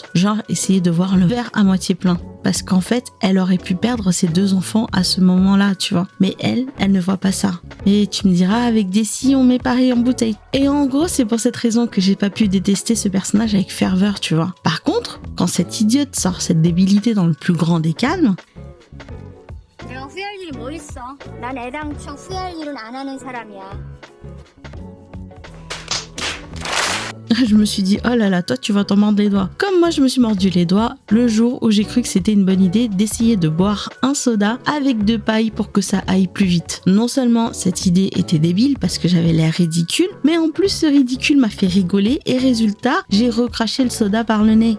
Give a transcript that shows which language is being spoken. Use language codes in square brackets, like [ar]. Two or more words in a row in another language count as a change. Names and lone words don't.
[fr] Genre essayer de voir le verre à moitié plein. Parce qu'en fait, elle aurait pu perdre ses 2 enfants à ce moment-là, tu vois. Mais elle ne voit pas ça. Et tu me diras, avec des si, on met pareil en bouteille. Et en gros, c'est pour cette raison que j'ai pas pu détester ce personnage avec ferveur, tu vois. Par contre, quand cette idiote sort cette débilité dans le plus grand des calmes, [ko] 내가 후회할 일이 뭐 있어? 난 애당초 후회할 일은 안 하는 사람이야. [fr] Je me suis dit, oh là là, toi tu vas t'en mordre les doigts. Comme moi je me suis mordu les doigts le jour où j'ai cru que c'était une bonne idée d'essayer de boire un soda avec 2 pailles pour que ça aille plus vite. Non seulement cette idée était débile parce que j'avais l'air ridicule, mais en plus ce ridicule m'a fait rigoler et résultat, j'ai recraché le soda par le nez.